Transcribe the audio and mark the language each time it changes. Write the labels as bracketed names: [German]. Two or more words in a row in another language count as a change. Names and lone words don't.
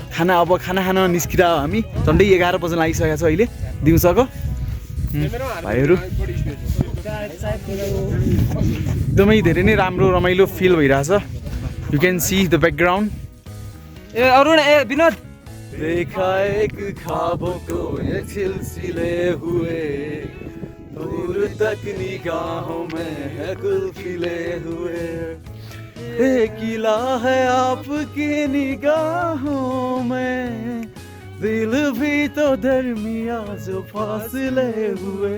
[Nepali] खाना खान निस्किरह हामी झन्डै 11 बज्न लागिसकेको छ अहिले दिउँसोको भाइहरू एकदमै धेरै नै राम्रो रमाइलो फिल भइरहेछ [English] you can see the background [Nepali] ए अरुण ए विनोद [Hindi] देखा एक ख्वाबों को ये सिलसिले हुए दूर तक निगाहों में है गुल खिले हुए किला है आपकी निगाहों में दिल भी तो दरमिया जो फासले हुए